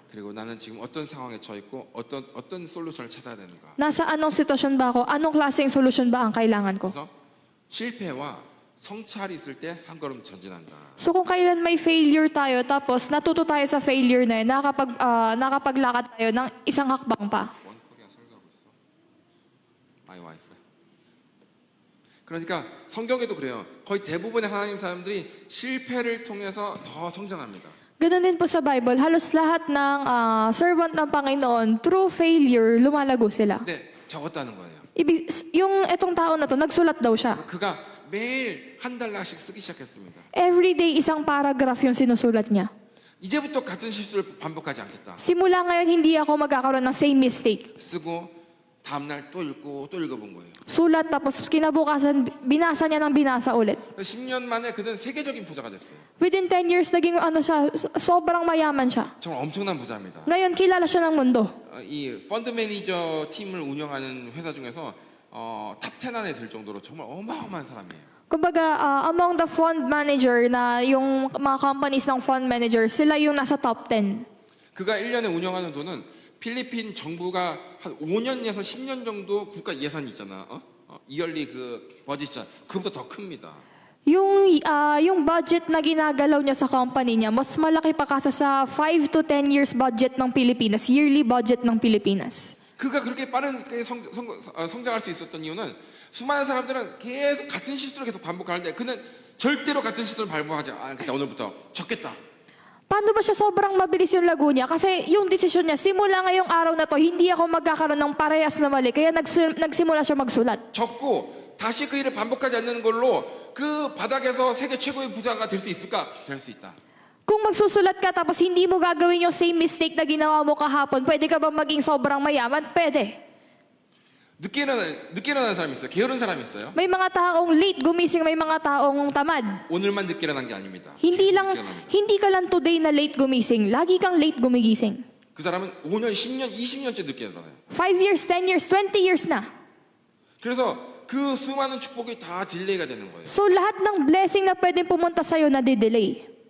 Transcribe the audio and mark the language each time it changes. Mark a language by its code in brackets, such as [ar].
[ko] 그리고 나는 지금 어떤 상황에 처해 있고 어떤 솔루션을 찾아야 되는가? [tl] Nasa anong sitwasyon ba ako? Anong klaseng solusyon ba ang kailangan ko? [ko] 그래서 실패와 성찰이 있을 때 한 걸음 전진한다. [tl] So kung kailan may failure tayo, tapos natuto tayo sa failure na yun, nakapaglakad tayo ng isang hakbang pa. [ko] 원코리아 설교하고 있어. [en] 마이 와이프. [ko] 그러니까 성경에도 그래요. 거의 대부분의 하나님 사람들이 실패를 통해서 더 성장합니다. [tl] Ganun din po sa Bible, halos lahat ng servant ng Panginoon, through failure, lumalago sila. [ko] 근데 적었다는 거예요. [tl] Yung etong tao na to, nagsulat daw siya. [ko] 그가 매일 한 달락씩 쓰기 시작했습니다. [tl] Everyday, isang paragraph yung sinusulat niya. [ko] 이제부터 같은 실수를 반복하지 않겠다. [tl] Simula ngayon, hindi ako magkakaroon ng [en] same mistake. [ko] 쓰고 다음날 또 읽고 또 읽어본 거예요. [tl] Sulat, tapos kinabukasan, binasa niya ng binasa ulit. [ko] 10년 만에 그는 세계적인 부자가 됐어요. [tl] Within 10 years, naging sobrang mayaman siya. [ko] 정말 엄청난 부자입니다. [tl] Ngayon, kilala siya ng mundo. [ko] 이 펀드 매니저 팀을 운영하는 회사 중에서 탑10 안에 들 정도로 정말 어마어마한 사람이에요. [tl] Kumbaga, [en] among the fund manager [tl] na yung mga companies ng fund manager, sila yung nasa top 10. [ko] 그가 1년에 운영하는 돈은 필리핀 정부가 한 5년에서 10년 정도 국가 예산이 있잖아. 이열리 그 버짓 그보다 더 큽니다. [tl] Yung budget na ginagalaw niya sa company niya, mas malaki pa kasa sa [en] 5 to 10 years budget [tl] ng Pilipinas, yearly budget ng Pilipinas. [ko] 그가 그렇게 빠르게 성장할 수 있었던 이유는 수많은 사람들은 계속 같은 실수를 계속 반복하는데 그는 절대로 같은 실수를 반복하지 않겠다. 오늘부터 적겠다. [tl] Paano ba siya sobrang mabilis yung lago niya? Kasi yung desisyon niya, simula ngayong araw na to, hindi ako magkakaroon ng parehas na mali. Kaya nagsimula siya magsulat. [ko] 적고 다시 그 일을 반복하지 않는 걸로 그 바닥에서 세계 최고의 부자가 될 수 있을까? 될 수 있다. [tl] Kung magsusulat ka tapos hindi mo gagawin yung [en] same mistake [tl] na ginawa mo kahapon, pwede ka ba maging sobrang mayaman? Pwede. [ko] 늦게 일어나는 사람이 있어요. 게으른 사람이 있어요. [tl] May mga taong late gumising, may mga taong tamad. [ko] 오늘만 늦게 일어난 게 아닙니다. [tl] Hindi ka lang today na late gumising. Lagi kang late gumigising. [ko] 그 사람은 5년, 10년, 20년째 늦게 일어나요. [en] 5 years, 10 years, 20 years na. [ko] 그래서 그 수많은 축복이 다 딜레이가 되는 거예요. [tl] So lahat ng blessing na pwedeng pumunta sa'yo na delay.